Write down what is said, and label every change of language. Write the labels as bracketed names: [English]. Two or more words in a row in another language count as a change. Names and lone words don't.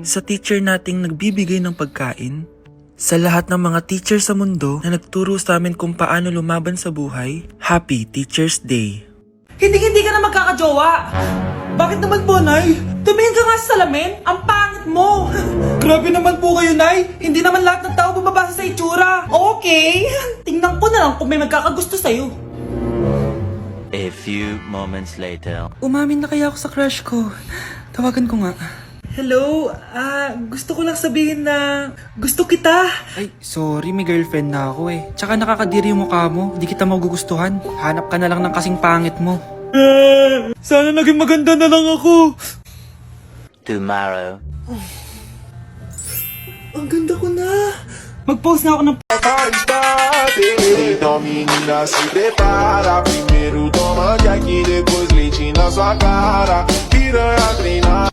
[Filipino] Sa teacher nating nagbibigay ng pagkain. Sa lahat ng mga teacher sa mundo na nagturo sa amin kung paano lumaban sa buhay, [English] Happy Teacher's Day! [Filipino] Hindi ka na magkakajowa. Bakit naman po, Nay? Tumingin ka nga sa salamin. Ang pangit mo. Grabe naman po kayo, Nay. Hindi naman lahat ng tao bumabasa sa itsura. Okay. Tingnan ko na lang kung may magkakagusto sa'yo. [English] A few moments later. [Filipino] Umamin na kaya ako sa crush ko. Tawagan ko nga. Hello, gusto ko lang sabihin na gusto kita. Ay, sorry, may girlfriend na ako eh. Tsaka nakakadiri yung mukha mo, di kita magugustuhan. Hanap ka na lang ng kasing pangit mo. Sana naging maganda na lang ako. Tomorrow. Ang ganda ko na. Mag-post na ako ng [Portuguese] Então menina se prepara. Primeiro toma Jack, depois leite na sua cara. Piranha treinar